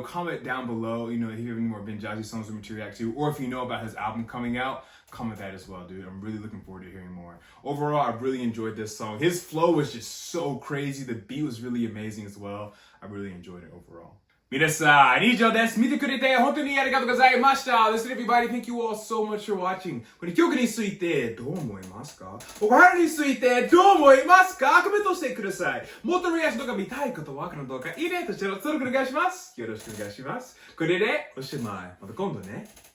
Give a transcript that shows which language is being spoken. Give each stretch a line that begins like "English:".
English: Comment down below, you know, if you have any more Benjazzy songs for me to react to, or if you know about his album coming out, comment that as well, dude. I'm really looking forward to hearing more. Overall, I really enjoyed this song. His flow was just so crazy. The beat was really amazing as well. I really enjoyed it overall.
Japanese: 皆さん、以上です。見てくれて本当にありがとうございました。
English: Listen, everybody, thank you all so much for watching.
Japanese: この曲についてどう思いますか？お金についてどう思いますか？コメントしてください。もっとリアクションとか見たいことはこの動画いいねとチャンネル登録お願いします。よろしくお願いします。これでおしまい。また今度ね。